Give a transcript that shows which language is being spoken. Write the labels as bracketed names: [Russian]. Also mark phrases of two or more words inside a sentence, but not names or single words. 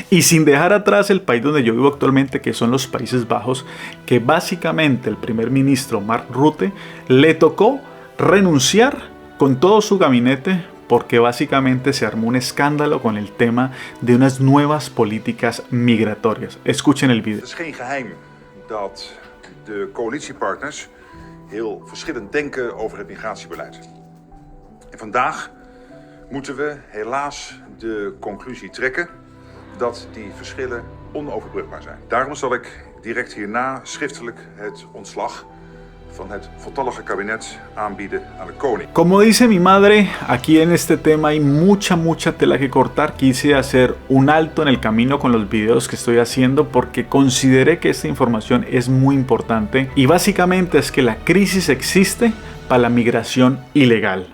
[Spanish] Y sin dejar atrás el país donde yo vivo actualmente, que son los Países Bajos, que básicamente el primer ministro Mark Rutte le tocó renunciar con todo su gabinete, porque básicamente se armó un escándalo con el tema de unas nuevas políticas migratorias. Escuchen el video. [Dutch] Het is geen geheim dat de coalitiepartners heel verschillend denken over het migratiebeleid. En vandaag moeten we helaas de conclusie trekken dat die verschillen onoverbrugbaar zijn. Daarom zal ik direct hierna schriftelijk het ontslag van het voltallige kabinet aanbieden aan de koning. [Spanish] Como dice mi madre, aquí en este tema hay mucha tela que cortar. Quise hacer un alto en el camino con los videos que estoy haciendo porque consideré que esta información es muy importante, y básicamente es que la crisis existe para la migración ilegal.